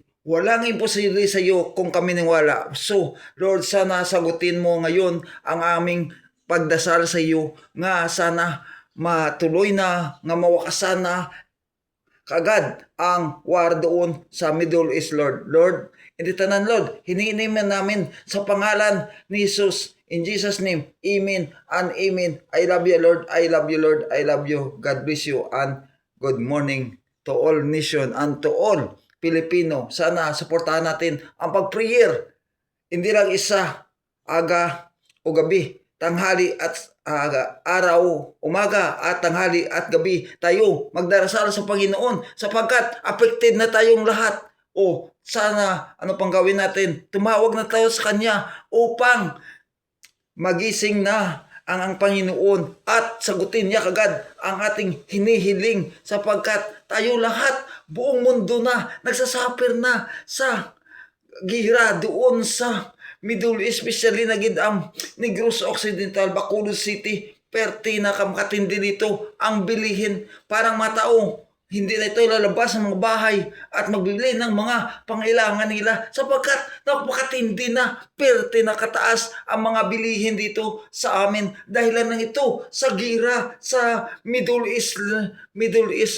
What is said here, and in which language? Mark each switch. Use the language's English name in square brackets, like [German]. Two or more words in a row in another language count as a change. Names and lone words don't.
[Filipino] Walang imposible sa iyo kung kami niwala. So, Lord, sana sagutin mo ngayon ang aming pagdasal sa iyo [Hiligaynon] nga sana [Filipino] matuloy na, [Hiligaynon] nga mawakasan [Filipino] na kagad ang war doon sa Middle East, Lord. Lord, [Hiligaynon] hindi tanan, [Filipino] Lord, hinihiman namin sa pangalan ni Jesus. [English] In Jesus' name, amen and amen. I love you, Lord. I love you, Lord. I love you. God bless you and good morning to all nation and to all Pilipino. [Filipino] Sana suportahan natin ang pag-prayer. Hindi lang isa, aga o gabi, tanghali at araw, umaga at tanghali at gabi tayo magdarasal sa Panginoon sapagkat affected na tayong lahat. O sana ano pang gawin natin? Tumawag na tayo sa Kanya upang magising na ang Panginoon at sagutin niya kagad ang ating hinihiling sapagkat tayo lahat, buong mundo na, nagsasuffer na sa gihira doon sa Middle East, especially [Hiligaynon] na gid [Filipino] ang Negros Occidental, Bacolod City, perti na kamakatindi dito ang bilihin. Parang matao, hindi na ito lalabas ng mga bahay at magbibili ng mga pangailangan nila sapagkat napakatindi na, [Hiligaynon] perti na kataas [Filipino] ang mga bilihin dito sa amin. Dahilan ng ito sa gira sa Middle East.